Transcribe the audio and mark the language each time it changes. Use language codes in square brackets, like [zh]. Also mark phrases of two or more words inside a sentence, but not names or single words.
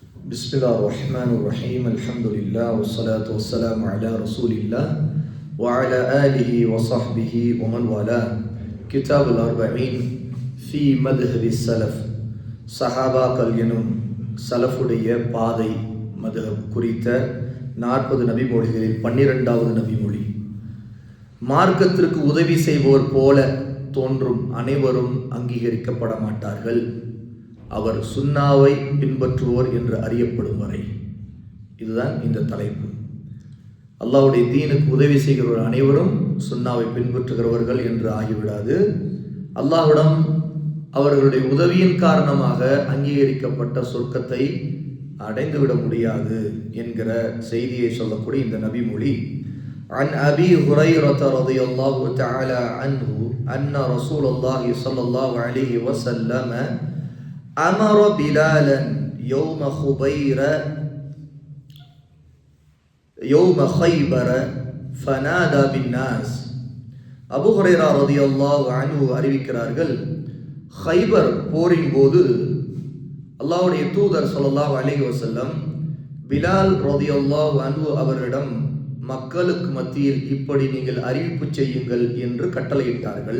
[ar] بسم الله الرحمن الرحيم الحمد لله والصلاة والسلام على رسول الله وعلى آله وصحبه ومن والاه كتاب الأربعين في مذهب السلف [ta] சஹாபாக்கள் எனும் சலஃபுடைய பாதை மதுஹப் குறித்த 40 நபிமொழிகளில் 12வது நபிமொழி. மார்க்கத்திற்கு உதவி செய்வோர் போல தோன்றும் அனைவரும் அங்கீகரிக்கப்பட மாட்டார்கள். அவர் சுன்னாவை பின்பற்றுவோர் என்று அறியப்படும் வரை. இதுதான் இந்த தலைப்பு. அல்லாஹ்வுடைய தீனுக்கு உதவி செய்கிறவர் அனைவரும் சுன்னாவை பின்பற்றுகிறவர்கள் என்று ஆகிவிடாது. அல்லாஹ்விடம் அவர்களுடைய உதவியின் காரணமாக அங்கீகரிக்கப்பட்ட சொர்க்கத்தை அடைந்துவிட முடியாது என்கிற செய்தியை சொல்லக்கூடிய இந்த நபிமொழி. [ar] عن أبي هريرة رضي الله تعالى عنه أن رسول الله صلى الله عليه وسلم أمر بلالا يوم خيبر فنادى بالناس. [ta] அபூ ஹுரைரா [ar] رضي الله عنه [ta] அறிவிக்கிறார்கள், ஹைபர் போரின் போது அல்லாஹ்வுடைய தூதர் [ar] صلى الله عليه وسلم [ta] பிலால் [ar] رضي الله عنه [ta] அவரிடம் மக்களுக்கு மத்தியில் இப்படி நீங்கள் அறிவிப்பு செய்யுங்கள் என்று கட்டளையிட்டார்கள்.